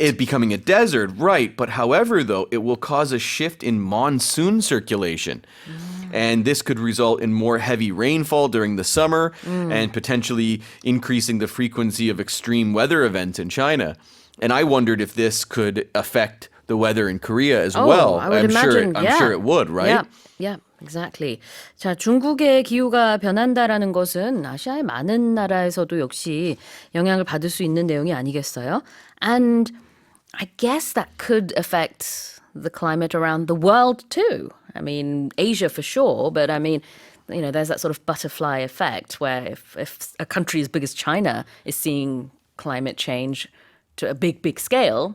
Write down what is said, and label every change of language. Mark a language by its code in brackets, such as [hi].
[en] It becoming a desert, right. But however, though, it will cause a shift in monsoon circulation. And this could result in more heavy rainfall during the summer and potentially increasing the frequency of extreme weather events in China. And I wondered if this could affect the weather in Korea as well. I would I'm imagine, sure it would, right? Yeah, exactly. [ko] 자, 중국의 기후가 변한다라는 것은 아시아의 많은 나라에서도 역시 영향을 받을 수 있는 내용이 아니겠어요? [en] And I guess that could affect the climate around the world too. I mean, Asia for sure, but I mean, you know, there's that sort of butterfly effect where if a country as big as China is seeing climate change to a big scale,